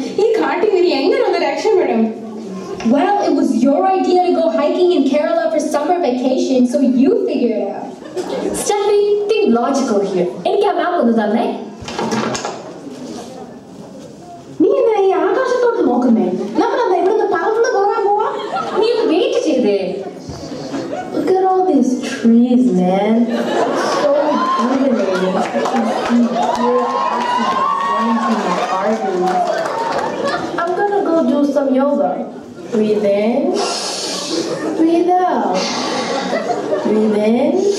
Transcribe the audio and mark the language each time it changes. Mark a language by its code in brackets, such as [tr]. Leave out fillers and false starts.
[ml] ഈ കാട്ടിൽ ഇനി എങ്ങനെ ഒന്ന് രക്ഷപ്പെടും? [en] Well, it was your idea to go hiking in Kerala for summer vacation, so you figure it out. Steffi, think logical here. [ml] എനിക്ക് ആ മാപ്പ് ഒന്ന് തന്നെ. നീ എന്താ ഈ ആകാശത്തോട്ട് നോക്കുന്നേ? നമ്മളെന്താ ഇവിടുന്ന് പറന്ന് പോകാൻ പോവാ? നീ ഒന്ന് വെയിറ്റ് ചെയ്തേ. [en] Look at all these trees, man. It's so rejuvenating. I can see pure oxygen running through my arteries. I'm gonna go do some yoga. Breathe in. Breathe out. Breathe in.